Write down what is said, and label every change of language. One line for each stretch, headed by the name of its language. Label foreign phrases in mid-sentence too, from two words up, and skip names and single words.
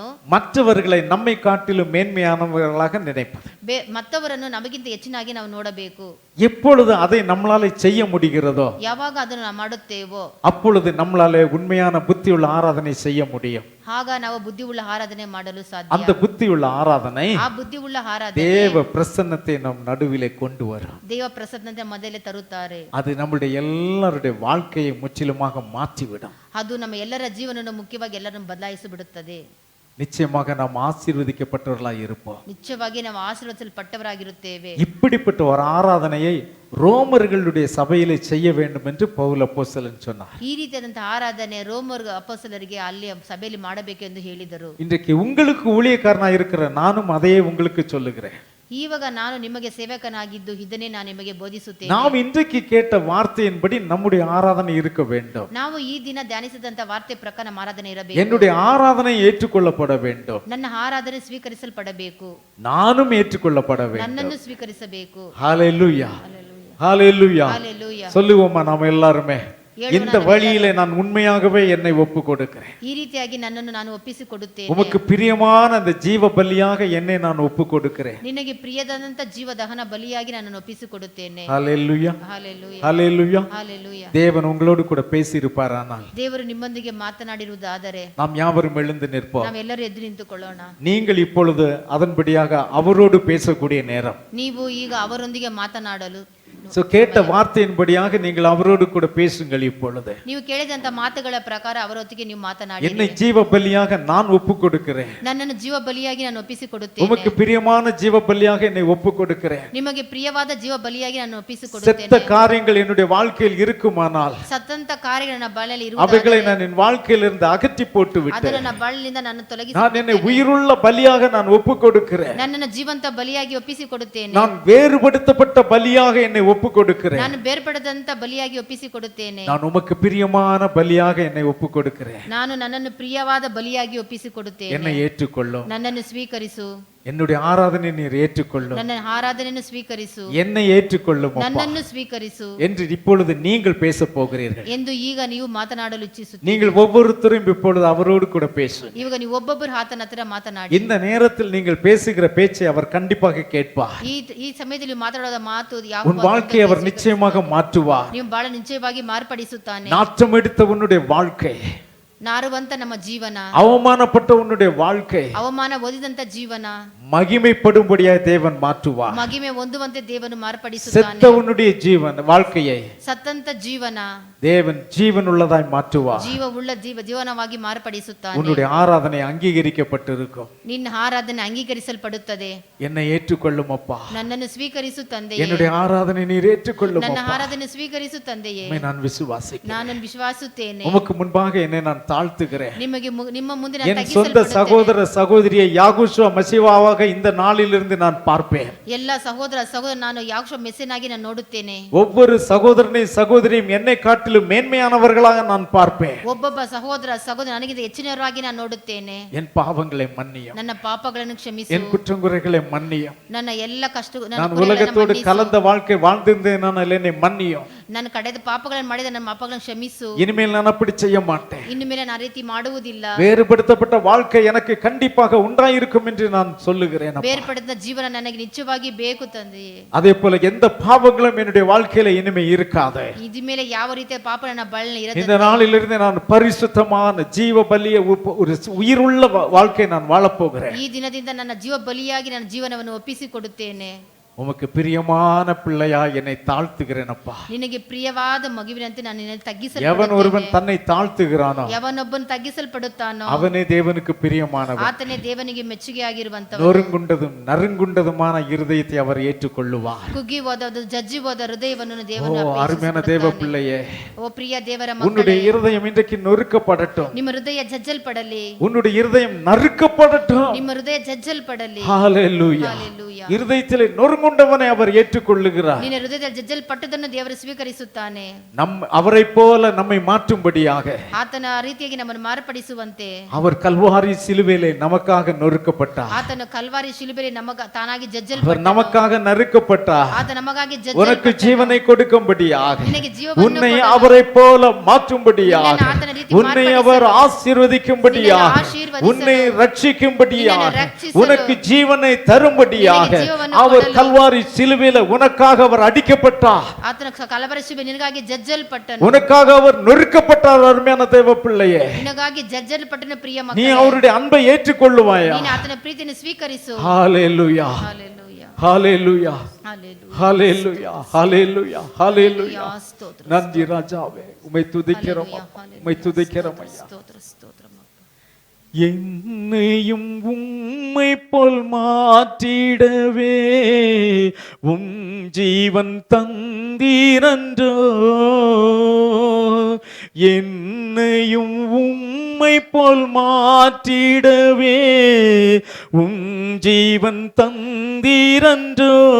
Tamil: மற்றவர்களை நம்மை காட்டிலும் மேன்மையானவர்களாக நினைப்பது.
Kannada: ಮತ್ತವರನ್ನು ನಮಗಿಂತ ಹೆಚ್ಚಿನಾಗಿ ನಾವು ನೋಡಬೇಕು.
Tamil: எப்பொழுது அதை நம்மளால செய்ய முடிகிறதோ,
Kannada: ಯಾವಾಗ ಅದನ್ನು ನಾವು ಮಾಡುತ್ತೇವೋ,
Tamil: அப்பொழுது நம்மளால உண்மையான புத்தியுள்ள ஆராதனை செய்ய முடியும்.
Kannada: ಆಗ ನಾವು ಬುದ್ಧಿ ಉಳ್ಳ ಆರಾಧನೆ ಮಾಡಲು ಸಾಧ್ಯ.
Tamil: அந்த புத்தியுள்ள ஆராதனை
Kannada: ಆ ಬುದ್ಧಿ ಉಳ್ಳ ಆರಾಧನೆ
Tamil: தேவ பிரசன்னத்தை நம் நடுவிலே கொண்டு வரும்.
Kannada: ದೇವ ಪ್ರಸನ್ನತೆ ಮೊದಲೇ ತರುತ್ತಾರೆ.
Tamil: அது நம்முடைய எல்லாருடைய வாழ்க்கையை முற்றிலுமாக மாற்றிவிடும்.
Kannada: ಅದು ನಮ್ಮ ಎಲ್ಲರ ಜೀವನವನ್ನು ಮುಖ್ಯವಾಗಿ ಎಲ್ಲರನ್ನು ಬದಲಾಯಿಸಿ ಬಿಡುತ್ತದೆ.
Tamil: நிச்சயமாக நாம் ஆசீர்வதிக்கப்பட்டவர்களாய் இருப்போம்.
Kannada: ನಿಶ್ಚಯವಾಗಿ ನಾವು ಆಶೀರ್ವದಿಸಲ್ಪಟ್ಟವರಾಗಿರುತ್ತೇವೆ.
Tamil: இப்படிப்பட்ட ஒரு ஆராதனையை ரோமர்களுடைய சபையிலே செய்ய வேண்டும் என்று பவுல் அப்போஸ்தலன் சொன்னார்.
Kannada: ಈ ರೀತಿಯಾದಂತಹ ಆರಾಧನೆ ರೋಮರ್ ಅಪೊಸ್ತಲರಿಗೆ ಅಲ್ಲಿ ಸಭೆಯಲ್ಲಿ ಮಾಡಬೇಕು ಎಂದು ಹೇಳಿದರು.
Tamil: இன்றைக்கு உங்களுக்கு ஊழியக்காரனா இருக்கிற நானும் அதையே உங்களுக்கு சொல்லுகிறேன்.
Kannada: ಇವಾಗ ನಾನು ನಿಮಗೆ ಸೇವಕನಾಗಿದ್ದು ಇದನ್ನೇ ನಾನು ನಿಮಗೆ ಬೋಧಿಸುತ್ತೇನೆ.
Tamil: நாம் இன்றைக்கு கேட்ட வார்த்தையின்படி நம்முடைய ஆராதனை இருக்க வேண்டும்.
Kannada: ನಾವು ಈ ದಿನ ಧ್ಯಾನಿಸಿದಂತ ವಾರ್ತೆ ಪ್ರಕಾರ ನಮ್ಮ ಆರಾಧನೆ ಇರಬೇಕು.
Tamil: என்னுடைய ஆராதனை ஏற்றுக்கொள்ளப்பட வேண்டும்.
Kannada: ನನ್ನ ಆರಾಧನೆ ಸ್ವೀಕರಿಸಲ್ಪಡಬೇಕು.
Tamil: நானும் ஏற்றுக்கொள்ளப்பட வேண்டும்.
Kannada: ನನ್ನನ್ನು ಸ್ವೀಕರಿಸಬೇಕು.
Tamil: ஹalleluya, ஹalleluya.
Kannada: ಹಲ್ಲೆಲೂಯಾ.
Tamil: சொல்லுவோமா நாம எல்லாருமே? இந்த வழியிலே நான் உண்மையாகவே என்னை ஒப்பு கொடுக்கிறேன்.
Kannada: ಈ ರೀತಿಯಾಗಿ ನನ್ನನ್ನು ನಾನು ಒಪ್ಪಿಸಿಕೊಡುತ್ತೇನೆ.
Tamil: உமக்கு பிரியமான அந்த ஜீவ பலியாக என்னை நான் ஒப்பு கொடுக்கிறேன்.
Kannada: ನಿನಗೆ ಪ್ರಿಯದಾದಂತ ಜೀವ ದಹನ ಬಲಿಯಾಗಿ ನನ್ನನ್ನು ಒಪ್ಪಿಸಿಕೊಡುತ್ತೇನೆ.
Tamil: ஹalleluya,
Kannada: ಹಲ್ಲೆಲೂಯಾ,
Tamil: ஹalleluya.
Kannada: ಹಲ್ಲೆಲೂಯಾ.
Tamil: தேவன் உங்களோடு கூட பேசி இருப்பாரானால்
Kannada: ದೇವರು ನಿಮ್ಮೊಂದಿಗೆ ಮಾತನಾಡಿರುವುದಾದರೆ
Tamil: நாம் யாவரும் எழுந்து நிற்போம்.
Kannada: ನಾವೆಲ್ಲರೂ ಎದ್ದು ನಿಂತುಕೊಳ್ಳೋಣ.
Tamil: நீங்கள் இப்பொழுது அதன்படியாக அவரோடு பேசக்கூடிய நேரம்.
Kannada: ನೀವು ಈಗ ಅವರೊಂದಿಗೆ ಮಾತನಾಡಲು
Tamil: சோ கேட்ட வார்த்தையின்படியாக நீங்கள் அவரோடு கூட பேசுங்கள். இப்பொழுது
Kannada: ನೀವು ಕೇಳಿದಂತ ಮಾತುಗಳ ಪ್ರಕಾರ ಅವರೊತ್ತಿಗೆ ನೀವು ಮಾತನಾಡಿ.
Tamil: என்னை ஜீவ பலியாக நான் ஒப்பு கொடுக்கிறேன்.
Kannada: ನನ್ನನ್ನು ಜೀವ ಬಲಿಯಾಗಿ ನಾನು ಒಪ್ಪಿಸಿಕೊಡುತ್ತೇನೆ.
Tamil: உமக்கு பிரியமான ஜீவ பலியாக என்னை ஒப்பு கொடுக்கிறேன்.
Kannada: ನಿಮಗೆ ಪ್ರಿಯವಾದ ಜೀವ ಬಲಿಯಾಗಿ ನಾನು ಒಪ್ಪಿಸಿಕೊಡುತ್ತೇನೆ.
Tamil: செத்த காரியங்கள் என்னுடைய வாழ்க்கையில் இருக்குமானால்
Kannada: ಸತ್ತಂತ ಕಾರ್ಯಗಳು ನನ್ನ ಬಾಳಲ್ಲಿ
Tamil: அவைகளை
Kannada: ಇರುವುದಾದರೆ
Tamil: நான் என் வாழ்க்கையில் இருந்து அகற்றி போட்டு விட்டேன்.
Kannada: ಅದನ್ನು ನನ್ನ ಬಾಳಲಿಂದ ನಾನು ತೊಲಗಿಸಿ
Tamil: நான் என்னை உயிருள்ள பலியாக நான் ஒப்பு கொடுக்கிறேன்.
Kannada: ನನ್ನನ್ನು ಜೀವಂತ ಬಲಿಯಾಗಿ ಒಪ್ಪಿಸಿಕೊಡುತ್ತೇನೆ.
Tamil: நான் வேறுபடுத்தப்பட்ட பலியாக என்னை ஒப்பு கொடுக்கிறேன்.
Kannada: ನಾನು ಬೇರ್ಪಡದಂತ ಬಲಿಯಾಗಿ ಒಪ್ಪಿಸಿಕೊಡುತ್ತೇನೆ.
Tamil: நான் உமக்கு பிரியமான பலியாக என்னை ஒப்பு கொடுக்கிறேன்.
Kannada: ನಾನು ನನ್ನನ್ನು ಪ್ರಿಯವಾದ ಬಲಿಯಾಗಿ ಒಪ್ಪಿಸಿಕೊಡುತ್ತೇನೆ.
Tamil: என்னை ஏற்றுக்கொள்ளும்.
Kannada: ನನ್ನನ್ನು ಸ್ವೀಕರಿಸು.
Tamil: என்னுடைய ஆராதனை நீர் ஏற்றுக்கொள்ளும்,
Kannada: ನನ್ನ ಆರಾಧನೆಯನ್ನು ಸ್ವೀಕರಿಸು,
Tamil: என்னை ஏற்றுக்கொள்ளும் அப்பா
Kannada: ನನ್ನನ್ನು ಸ್ವೀಕರಿಸು
Tamil: என்று இப்பொழுது நீங்கள் பேச போகிறீர்கள்.
Kannada: ಎಂದು ಈಗ ನೀವು ಮಾತನಾಡಲು ಇಚ್ಛಿಸುತ್ತೀರಿ.
Tamil: நீங்கள் ஒவ்வொருத்தரும் இப்பொழுது அவரோடு கூட பேசும்.
Kannada: ಇವಾಗ ನೀವು ಒಬ್ಬೊಬ್ಬರು ಆತನ ಹತ್ರ ಮಾತನಾಡಿ.
Tamil: இந்த நேரத்தில் நீங்கள் பேசுகிற பேச்சை அவர் கண்டிப்பாக கேட்பார்.
Kannada: ಈ ಸಮಯದಲ್ಲಿ ಮಾತನಾಡೋದ ಮಾತು
Tamil: உன் வாழ்க்கையை அவர் நிச்சயமாக மாற்றுவார்.
Kannada: ನೀವು ಬಹಳ ನಿಶ್ಚಯವಾಗಿ ಮಾರ್ಪಡಿಸುತ್ತಾನೆ.
Tamil: நாற்றம் எடுத்த உன்னுடைய வாழ்க்கை,
Kannada: ನಾರುವಂತ ನಮ್ಮ ಜೀವನ,
Tamil: அவமானப்பட்ட உன்னுடைய வாழ்க்கை
Kannada: ಅವಮಾನ ಹೊಂದಿದಂತ ಜೀವನ
Tamil: மகிமைப்படும்படியாக தேவன் மாற்றுவார்.
Kannada: ಮಹಿಮೆ ಹೊಂದುವಂತೆ ದೇವನು ಮಾರ್ಪಡಿಸುತ್ತಾನೆ.
Tamil: செத்த உன்னுடைய ஜீவன் வாழ்க்கையை
Kannada: ಸತ್ತಂತ ಜೀವನ
Tamil: தேவன் ஜீவன் உள்ளதாய் மாற்றுவார்.
Kannada: ಜೀವವುಳ್ಳ ಜೀವನವಾಗಿ ಮಾರ್ಪಡಿಸುತ್ತಾನೆ.
Tamil: உன்னுடைய ஆராதனை அங்கீகரிக்கப்பட்டிருக்கும்.
Kannada: ನಿನ್ನ ಆರಾಧನೆ ಅಂಗೀಕರಿಸಲ್ಪಡುತ್ತದೆ.
Tamil: என்னை ஏற்றுக்கொள்ளும் அப்பா,
Kannada: ನನ್ನನ್ನು ಸ್ವೀಕರಿಸು ತಂದೆಯೇ.
Tamil: என்னுடைய ஆராதனை நீர் ஏற்றுக்கொள்ளும்
Kannada: ನನ್ನ
Tamil: அப்பா.
Kannada: ಆರಾಧನೆ ಸ್ವೀಕರಿಸು ತಂದೆಯೇ.
Tamil: நான் விசுவாசிக்கிறேன்.
Kannada: ನಾನು ವಿಶ್ವಾಸುತ್ತೇನೆ.
Tamil: உமக்கு முன்பாக என்னை நான் தாழ்த்துகிறேன்.
Kannada: ನಿಮ್ಮ ಮುಂದೆ
Tamil: என் சொந்த சகோதர சகோதரியை யாகுஷுவ மசிவாவாக இந்த நாளிலிருந்து நான் பார்ப்பேன்.
Kannada: ಎಲ್ಲ ಸಹೋದರ ನಾನು ಯಾಕೋಬ ಮೆಸ್ಸಿಯನಾಗಿ ನಾನು ನೋಡುತ್ತೇನೆ.
Tamil: ஒவ்வொரு சகோதரனையும் சகோதரியும் என்னை காட்டிலும் மேன்மையானவர்களாக நான் பார்ப்பேன்.
Kannada: ಒಬ್ಬೊಬ್ಬ ಸಹೋದರ ನನಗಿಂತ ಹೆಚ್ಚಿನವರಾಗಿ ನಾನು ನೋಡುತ್ತೇನೆ.
Tamil: என் பாவங்களை மன்னியும்,
Kannada: ನನ್ನ ಪಾಪಗಳನ್ನು ಕ್ಷಮಿಸು,
Tamil: என் குற்றங்குறைகளை மன்னியும்.
Kannada: ನನ್ನ ಎಲ್ಲ ಕಷ್ಟ
Tamil: நான் உலகத்தோடு கலந்த வாழ்க்கை வாழ்ந்திருந்தேன், என்னை மன்னியும்.
Kannada: ನಾನು ಕಡೆದ ಪಾಪಗಳನ್ನು ಮಾಡಿದ ನನ್ನ ಪಾಪಗಳನ್ನು ಕ್ಷಮಿಸು.
Tamil: இனிமேல் நான் அப்படி செய்ய மாட்டேன்.
Kannada: ಇನ್ನು ಮೇಲೆ ನಾನು ಆ ರೀತಿ ಮಾಡುವುದಿಲ್ಲ.
Tamil: வேறுபடுத்தப்பட்ட வாழ்க்கை எனக்கு கண்டிப்பாக உண்டாயிருக்கும் என்று நான் சொல்லுகிறேன்.
Kannada: ಬೇರ್ಪಡಿದ ಜೀವನ ನನಗೆ ನಿಜವಾಗಿ ಬೇಕು ತಂದೆಯೇ.
Tamil: அதே போல எந்த பாவங்களும் என்னுடைய வாழ்க்கையில இனிமே இருக்காது.
Kannada: ಇದ ಮೇಲೆ ಯಾವ ರೀತಿಯ ಪಾಪ ನನ್ನ ಬಾಳಿನಲ್ಲಿ ಇರದೆ
Tamil: இந்த நாளிலிருந்து நான் பரிசுத்தமான ஜீவ பலிய ஒரு உயிருள்ள வாழ்க்கை நான் வாழப் போகிறேன்.
Kannada: ಈ ದಿನದಿಂದ ನನ್ನ ಜೀವ ಬಲಿಯಾಗಿ ನನ್ನ ಜೀವನವನ್ನು ಒಪ್ಪಿಸಿಕೊಡುತ್ತೇನೆ.
Tamil: உமக்கு பிரியமான பிள்ளையா என்னை தாழ்த்துகிறேன் அப்பா.
Kannada: ನಿನಗೆ ಪ್ರಿಯವಾದ ಮಗುವಿನಂತೆ ನಾನು ನಿನ್ನನ್ನು ತಗ್ಗಿಸಲ್ಪಡುತ್ತೇನೆ.
Tamil: எவன் ஒருவன் தன்னை தாழ்த்துகிறானோ
Kannada: ಯವನೊಬ್ಬನು ತಗ್ಗಿಸಲ್ಪಡುತ್ತಾನೋ
Tamil: அவனே தேவனுக்கு பிரியமானவன்.
Kannada: ಆತನೇ ದೇವನಿಗೆ ಮೆಚ್ಚುಗೆಯಾಗಿರುವಂತವನು.
Tamil: நொறுங்குண்டதும் நறுங்குண்டதுமான இருதயத்தை அவர் ஏற்றுக்கொள்ளுவார்.
Kannada: ಕುಗ್ಗಿ ಹೋದ ಜಜ್ಜಿ ಹೋದ ಹೃದಯವನ್ನು ದೇವನು
Tamil: அருமையான தேவ பிள்ளையே,
Kannada: ಓ ಪ್ರಿಯ ದೇವರ
Tamil: உன்னுடைய
Kannada: ಮಕ್ಕಳೇ,
Tamil: இருதயம் இன்றைக்கு நொறுக்கப்படட்டும்.
Kannada: ನಿಮ್ಮ ಹೃದಯ ಜಜ್ಜಲ್ಪಡಲಿ.
Tamil: உன்னுடைய இருதயம் நறுக்கப்படட்டும்.
Kannada: ನಿಮ್ಮ ಹೃದಯ ಜಜ್ಜಲ್ಪಡಲಿ.
Tamil: ஹalleluya. ஹalleluya. இருதயத்திலே நொறுங்குண்டவனை அவர் ஏற்றுக்கொள்ளுகிறார்.
Kannada: ನಿನ್ನ ಹೃದಯದಲ್ಲಿ ಜಜ್ಜಲ್ಪಟ್ಟದನ್ನು ದೇವರು ಸ್ವೀಕರಿಸುತ್ತಾನೆ.
Tamil: அவரை போல நம்மை மாற்றும்படியாக
Kannada: ಆತನ ರೀತಿಯಾಗಿ ನಮ್ಮನ್ನು ಮಾರ್ಪಡಿಸುವಂತೆ
Tamil: அவர் கல்வாரி சிலுவையிலே நமக்காக நொறுக்கப்பட்டார்.
Kannada: ಆತನ ಕಲ್ವಾರಿ ಶಿಲುಬೆಯಲ್ಲಿ ತಾನಾಗಿ
Tamil: அவர்
Kannada: ಜಜ್ಜಲ್ಪಟ್ಟ.
Tamil: நமக்காக நறுக்கப்பட்டார்.
Kannada: ಆತ ನಮಗಾಗಿ
Tamil: உனக்கு ஜீவனை கொடுக்கும்படியாக,
Kannada: ನಿನಗೆ ಜೀವವನ್ನು
Tamil: உன்னை அவரை போல மாற்றும்படியாக,
Kannada: ನಿನ್ನನ್ನು ಆತನ ರೀತಿ
Tamil: உன்னை அவர் ஆசீர்வதிக்கும்படியாக, உன்னை ரட்சிக்கும்படியாக, உனக்கு ஜீவனை தரும்படியாக அவர் கல்வாரி சிலுவையில உனக்காக அவர் அடிக்கப்பட்டார்.
Kannada: ಆತನ ಕಲವರ ಶಿಲುಬೆ ನಿನಗಾಗಿ ಜಜ್ಜಲ್ಪಟ್ಟನು.
Tamil: உனக்காக அவர் நொறுக்கப்பட்டார். அருமையான தேவ பிள்ளையே,
Kannada: ನಿನಗಾಗಿ ಜಜ್ಜಲ್ಪಟ್ಟನ ಪ್ರಿಯ
Tamil: நீ
Kannada: ಮಕ್ಕಳೇ,
Tamil: அவருடைய அன்பை ஏற்றுக்கொள்ளுவாயா?
Kannada: ನೀನು ಆತನ ಪ್ರೀತಿಯನ್ನು ಸ್ವೀಕರಿಸು.
Tamil: ஹalleluya,
Kannada: ಹalleluya,
Tamil: ஹalleluya,
Kannada: ಹalleluya,
Tamil: ஹalleluya, ஹalleluya, ஹalleluya.
Kannada: ಸ್ತೋತ್ರ,
Tamil: நன்றி ராஜாவே, உம்மை துதிக்கிறோம், உம்மை துதிக்கிறோம் ஐயா.
Kannada: ಸ್ತೋತ್ರ, ಸ್ತೋತ್ರ.
Tamil: என்னையும் உம்மை போல் மாற்றிடவே உம் ஜீவன் தந்தீரன்றோ, என்னையும் உம்மை போல் மாற்றிடவே உம் ஜீவன் தந்தீரன்றோ,